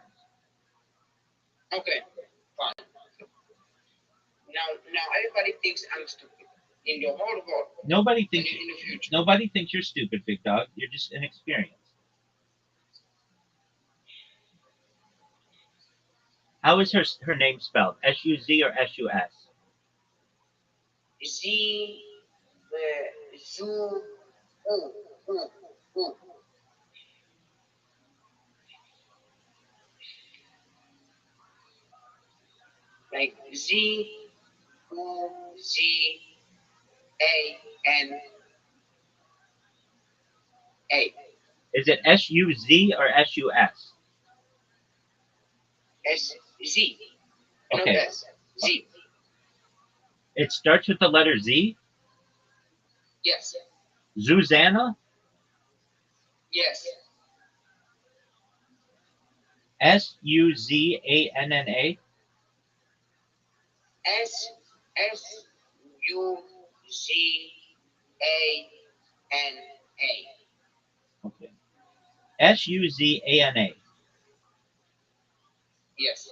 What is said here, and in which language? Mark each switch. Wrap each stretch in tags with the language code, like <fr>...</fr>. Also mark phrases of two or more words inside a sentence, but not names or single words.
<en>Okay, fine. Now everybody thinks I'm stupid in the whole world Nobody and thinks in the future. nobody thinks you're stupid, big dog. You're just inexperienced. How is her name spelled? S-U-Z or S-U-S? Z, Zoo, ooh, ooh, ooh. Like Z, A. Is it S-U-Z or S-U-S? S Z. Not Okay. S. Z. It starts with the letter Z? Yes. Zuzana? Yes. S-U-Z-A-N-N-A? S-U-Z-A-N-A. Okay. S-U-Z-A-N-A. Yes.</en>